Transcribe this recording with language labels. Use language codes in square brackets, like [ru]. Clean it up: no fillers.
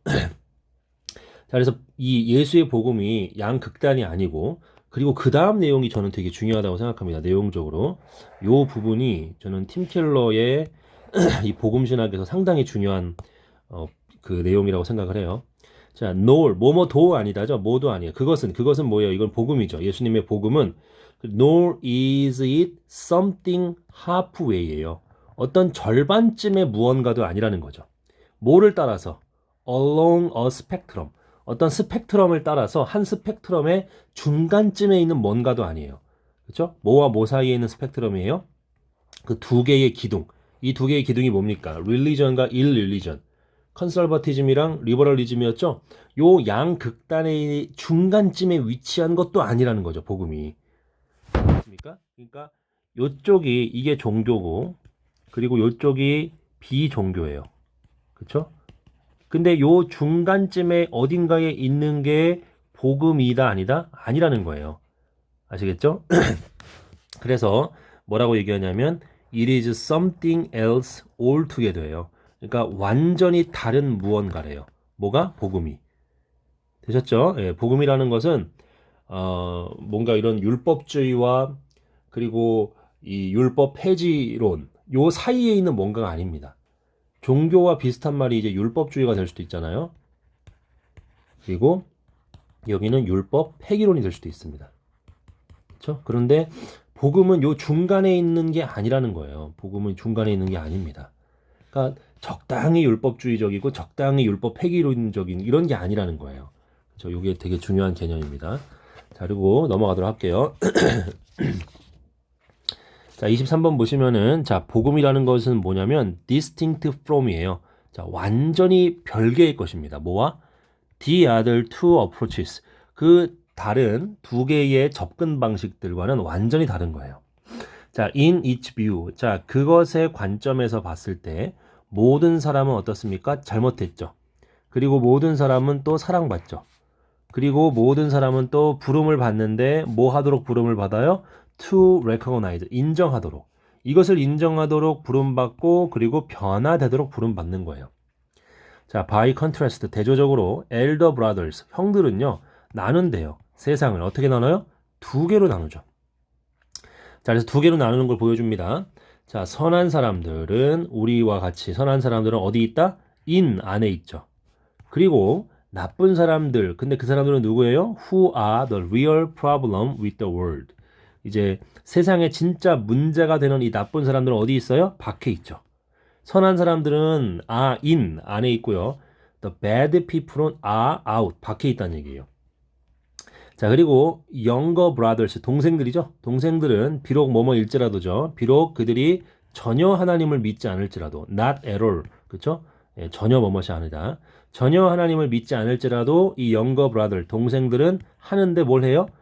[ko] 자, 그래서 이 예수의 복음이 양극단이 아니고 그리고 그 다음 내용이 저는 되게 중요하다고 생각합니다. 내용적으로 요 부분이 저는 팀 켈러의 이 복음 신학에서 상당히 중요한 그 내용이라고 생각을 해요. 자, nor 뭐뭐도 아니다죠. 뭐도 아니에요. 그것은 뭐예요? 이건 복음이죠. 예수님의 복음은 [en] nor is it something halfway예요. [ko] 어떤 절반쯤의 무언가도 아니라는 거죠. 뭐를 따라서 [en] along a spectrum [ko] 어떤 스펙트럼을 따라서 한 스펙트럼의 중간쯤에 있는 뭔가도 아니에요. 그렇죠? 뭐와 뭐 사이에 있는 스펙트럼이에요? 그 두 개의 기둥. 이 두 개의 기둥이 뭡니까? religion과 irreligion. 컨설버티즘이랑 리버럴리즘이었죠. 요 양극단의 중간쯤에 위치한 것도 아니라는 거죠. 복음이. 맞습니까? 그러니까 요쪽이 이게 종교고 그리고 요쪽이 비종교예요. 그렇죠? 근데 요 중간쯤에 어딘가에 있는 게 복음이다 아니다? 아니라는 거예요. 아시겠죠? 그래서 뭐라고 얘기하냐면 [en] it is something else altogether예요. [ko] 그러니까 완전히 다른 무언가래요. 뭐가? 복음이. 되셨죠? 예, 복음이라는 것은 뭔가 이런 율법주의와 그리고 이 율법 폐지론 요 사이에 있는 뭔가가 아닙니다. 종교와 비슷한 말이 이제 율법주의가 될 수도 있잖아요. 그리고 여기는 율법 폐기론이 될 수도 있습니다. 그렇죠? 그런데 복음은 요 중간에 있는 게 아니라는 거예요. 복음은 중간에 있는 게 아닙니다. 그러니까 적당히 율법주의적이고 적당히 율법 폐기론적인 이런 게 아니라는 거예요. 그렇죠? 이게 되게 중요한 개념입니다. 자, 그리고 넘어가도록 할게요. 자, 23번 보시면은 자, 복음이라는 것은 뭐냐면 [en] distinct from [ko] 이에요. 자, 완전히 별개의 것입니다. 뭐와? [en] The other two approaches. [ko] 그 다른 두 개의 접근 방식들과는 완전히 다른 거예요. [en] 자, in each view. [ko] 자, 그것의 관점에서 봤을 때 모든 사람은 어떻습니까? 잘못했죠. 그리고 모든 사람은 또 사랑받죠. 그리고 모든 사람은 또 부름을 받는데 뭐 하도록 부름을 받아요? [en] To recognize, [ko] 인정하도록. 이것을 인정하도록 부름받고 그리고 변화되도록 부름받는 거예요. 자, [en] by contrast, [ko] 대조적으로 elder brothers, 형들은요, 나눈대요. 세상을 어떻게 나눠요? 두 개로 나누죠. 자, 그래서 두 개로 나누는 걸 보여줍니다. 자, 선한 사람들은 우리와 같이 선한 사람들은 어디 있다? in 안에 있죠. 그리고 나쁜 사람들, 근데 그 사람들은 누구예요? [en] Who are the real problem with the world. [ko] 이제 세상에 진짜 문제가 되는 이 나쁜 사람들은 어디 있어요? 밖에 있죠. 선한 사람들은 in 안에 있고요. [en] The bad people은 are out [ko] 밖에 있다는 얘기예요. 자, 그리고 [en] younger brothers [ko] 동생들이죠. 동생들은 비록 뭐뭐일지라도죠. 비록 그들이 전혀 하나님을 믿지 않을지라도 [en] not at all. [ko] 그렇죠? 예, 전혀 뭐뭐이 아니다. 전혀 하나님을 믿지 않을지라도 이 [en] younger brother [ko] 동생들은 하는데 뭘 해요?